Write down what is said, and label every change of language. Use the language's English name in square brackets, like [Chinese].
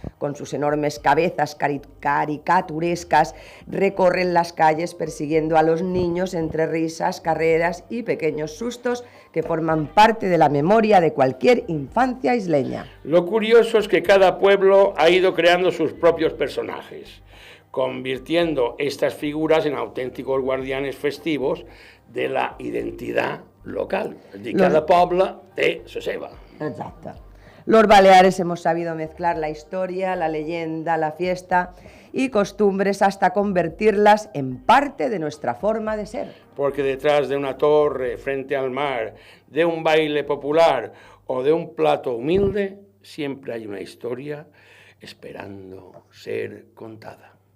[Spanish] Con sus enormes cabezas caricaturescas, recorren las calles persiguiendo a los niños entre risas, carreras y pequeños sustos que forman parte de la memoria de cualquier infancia isleña. Lo curioso es que cada pueblo ha ido creando sus propios personajes, convirtiendo estas figuras en auténticos guardianes festivos de la identidad local. [Catalan] És a dir, cada poble té la seva. Exacte. [Spanish] Los Baleares hemos sabido mezclar la historia, la leyenda, la fiesta y costumbres hasta convertirlas en parte de nuestra forma de ser. Porque detrás de una torre frente al mar, de un baile popular o de un plato humilde, siempre hay una historia esperando ser contada.